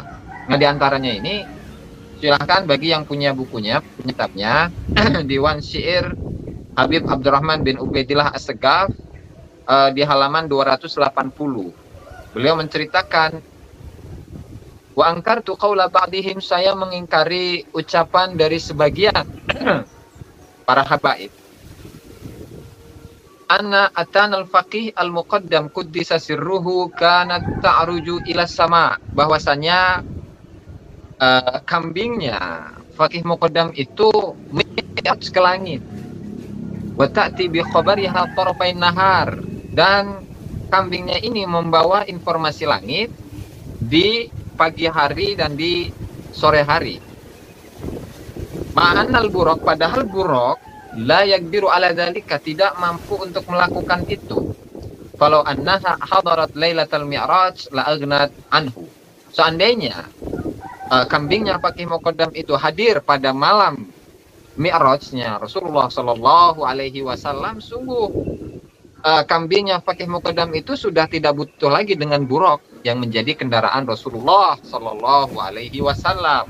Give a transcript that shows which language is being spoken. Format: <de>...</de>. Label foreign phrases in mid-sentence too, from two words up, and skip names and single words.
<id>Nah, diantaranya ini silahkan bagi yang punya bukunya, punya kitabnya Diwan Syair Habib Abdurrahman bin Ubaidillah As-Segaf di halaman 280. Beliau menceritakan,</id> <ar>وأنكرت قول بعضهم,</ar> <id>saya mengingkari ucapan dari sebagian para habaib.</id> <ar>أن شاة الفقيه المقدم قدس سره كانت تعرج إلى السماء,</ar> <id>bahwasanya kambingnya faqih muqaddam itu mi'raj ke langit.</id> <ar>وتأتي بخبرها طرفي النهار,</ar> <id>dan kambingnya ini membawa informasi langit di pagi hari dan di sore hari.</id> <ar>مع البراق,</ar> <id>padahal buraq</id> <ar>لا يقدر على ذلك,</ar> <id>tidak mampu untuk melakukan itu.</id> <ar>Kalau أنها حضرت ليلة المعراج لأغنت عنه.</ar> <id>Seandainya kambingnya Faqih Muqaddam itu hadir pada malam mi'rajnya Rasulullah</id> <ar>صلى الله عليه وسلم,</ar> <id>sungguh kambingnya Faqih Muqaddam itu sudah tidak butuh lagi dengan buraq yang menjadi kendaraan Rasulullah</id> <ar>صلى الله عليه وسلم.</ar>